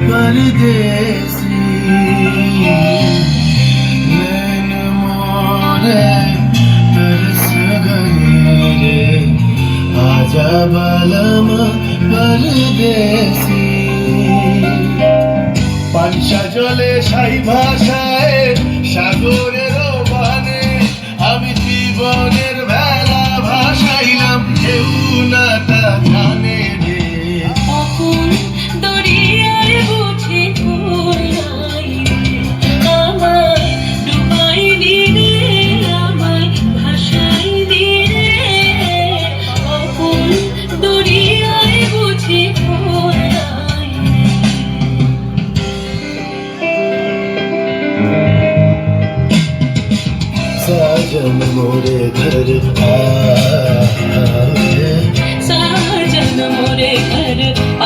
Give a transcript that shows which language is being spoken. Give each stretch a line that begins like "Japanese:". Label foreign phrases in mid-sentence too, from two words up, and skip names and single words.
Hindi: परदेसी नैन मोरे तरस गए रे आजा बालम परदेसी
Bangla: পানসা জলে সাই ভাষায় সাগরের বানে আমি জীবনের বেলা ভাসাইলাম কেউ না তা জানে রে অকুল দরিয়ায় বুঝি কোলাই আমায় ডুবাই দিলে আমায় ভাসাই দিলে অকুল দরিয়ায় বুঝি কোলাই
Hindi: साजन मोरे घर आए साजन मोरे घर